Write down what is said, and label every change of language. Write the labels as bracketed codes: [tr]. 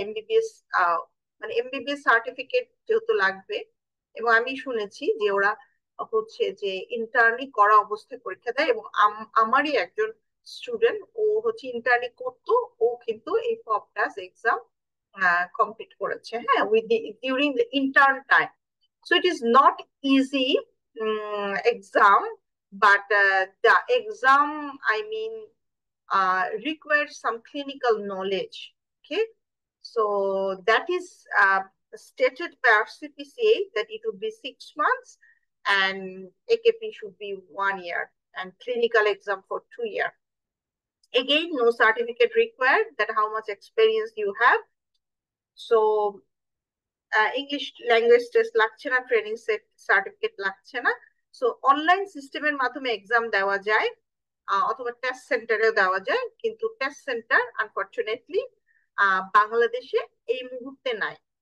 [bn] MBBS মানে MBBS certificate যেহেতু লাগবে, এবং আমি শুনেছি যে ওরা হচ্ছে যে ইন্টার্নি করা অবস্থায় পরীক্ষা দেয়। এবং আমারই একজন স্টুডেন্ট, ও হচ্ছে ইন্টার্নি করতো, ও কিন্তু এই ফপটাস এক্সাম কমপ্লিট করেছে, হ্যাঁ, [en] With during the intern time. So it is not easy exam, but the exam, I mean, requires some clinical knowledge. Okay, so that is stated by RCPCA that it would be 6 months, and AKP should be 1 year, and clinical exam for 2 years. Again, no certificate required, that how much experience you have. [bn] So English language test লাগছে না, training certificate লাগছে না। So online সিস্টেমের মাধ্যমে exam দেওয়া যায়, অথবা test সেন্টারেও দেওয়া যায়, কিন্তু টেস্ট সেন্টার আনফরচুনেটলি বাংলাদেশে এই মুহূর্তে নাই।